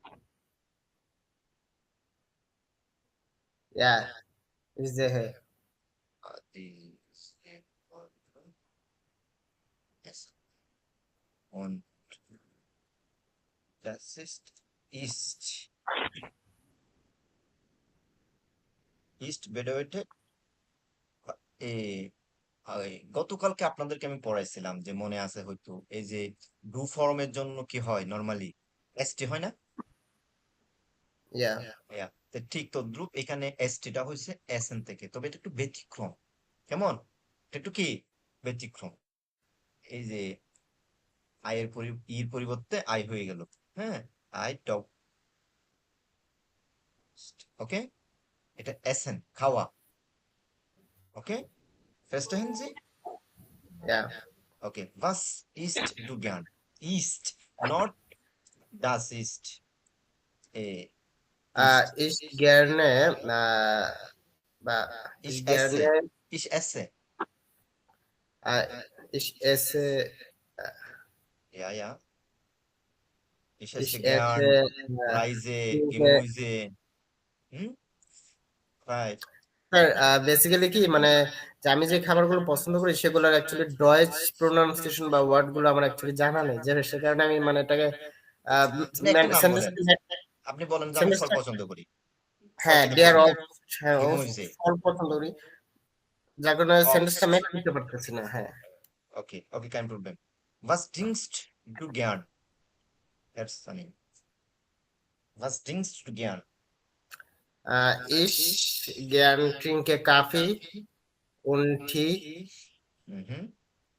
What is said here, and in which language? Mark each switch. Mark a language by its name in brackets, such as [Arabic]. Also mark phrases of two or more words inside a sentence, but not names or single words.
[German] Ja, ich sehe. Die Essen. Und das ist. Ist bedeutet [Bangla] গতকালকে আপনাদেরকে আমি পড়াইছিলাম যে মনে আছে হয়তো এই যে ডু ফর্মের জন্য কি হয় নরমালি এসটি হয় না? [German] Ja, [Bangla] তো ঠিক তদ্রুপ এখানে এসটিটা হয়েছে এসএন থেকে, তবে এটা একটু ব্যতিক্রম। কেমন? এটা একটু কি ব্যতিক্রম। এই যে আয়ের ইর পরিবর্তে আই হয়ে গেল। হ্যাঁ, আই টক। ওকে, এটা এসেন খাওয়া। ওকে, [German] verstehen Sie? ja. Okay, was isst du gern? Isst, not das ist. Ich gerne, Ich ich esse. gerne, Ich esse. ich esse, Ja, ja. Ich esse ich gern esse, Reise, trinke. Gemüse. Hm? Right. [Bangla] স্যার বেসিক্যালি কি মানে যে আমি যে খাবারগুলো পছন্দ করি সেগুলোর অ্যাকচুয়ালি ডয়েচ প্রোনাউন্সিয়েশন বা ওয়ার্ড গুলো আমার অ্যাকচুয়ালি জানা নেই, যে সে কারণে আমি মানে এটাকে আপনি একটা নাম বলেন। আপনি বলেন যে আমি ফল পছন্দ করি। হ্যাঁ থেকে ডিয়ার বলেন। অল [German] Gemüse. [Bangla] ফল পছন্দ করি, যার কারণে [German] Obst. [Bangla] সেন্টেন্সটা মেক করতে পারতেছি না। হ্যাঁ, [German] Okay, okay, kein Problem. Was trinkst du gern? Herr Sunny. Was trinkst du gern? ich gern trinke Kaffee und Tee Mhm.